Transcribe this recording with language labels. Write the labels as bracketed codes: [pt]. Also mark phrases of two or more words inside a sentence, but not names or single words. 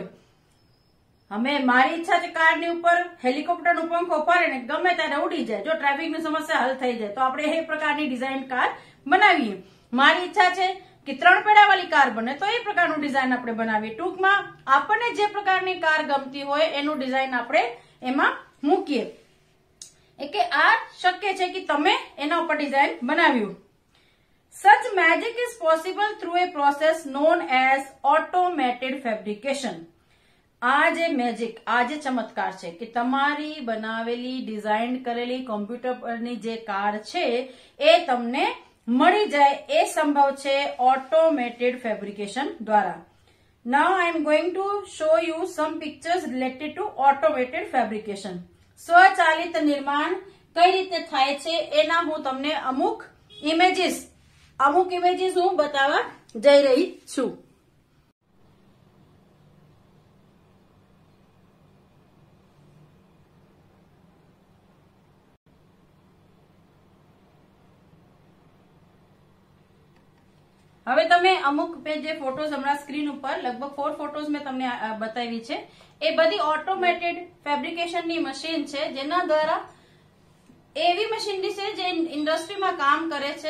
[gu] અમે મારી ઈચ્છા છે કારની ઉપર હેલિકોપ્ટરનું પંખો ફરે ને ગમે ત્યારે ઉડી જાય, જો ટ્રાફિકની સમસ્યા હલ થઈ જાય તો આપણે એ પ્રકારની ડિઝાઇન કાર બનાવીએ. મારી ઈચ્છા છે કે 3 પૈડા વાળી કાર બને તો એ પ્રકારનું ડિઝાઇન આપણે બનાવીએ. ટૂંકમાં આપણને જે પ્રકારની કાર ગમતી હોય એનું ડિઝાઇન આપણે એમાં મૂકીએ. કે આ શક્ય છે કે તમે એના ઉપર ડિઝાઇન બનાવ્યું. [en] Such magic is possible through a process known as automated fabrication. [gu] આ જે મેજિક, આ જે ચમત્કાર છે કે તમારી બનાવેલી ડિઝાઇન કરેલી કોમ્પ્યુટર પરની જે કાર છે એ તમને મળી જાય એ સંભવ છે [en] automated fabrication [gu] દ્વારા. [en] Now I am going to show you some pictures related to automated fabrication. [gu] સ્વચાલિત નિર્માણ કઈ રીતે થાય છે એના હું તમને અમુક ઇમેજીસ હું બતાવવા જઈ રહી છું. હવે તમે અમુક જે ફોટોઝ હમણાં સ્ક્રીન ઉપર લગભગ 4 ફોટોઝ મેં તમને બતાવી છે એ બધી [en] automated fabricationની [gu] મશીન છે, જેના દ્વારા એવી મશીનરી છે જે ઇન્ડસ્ટ્રીમાં કામ કરે છે.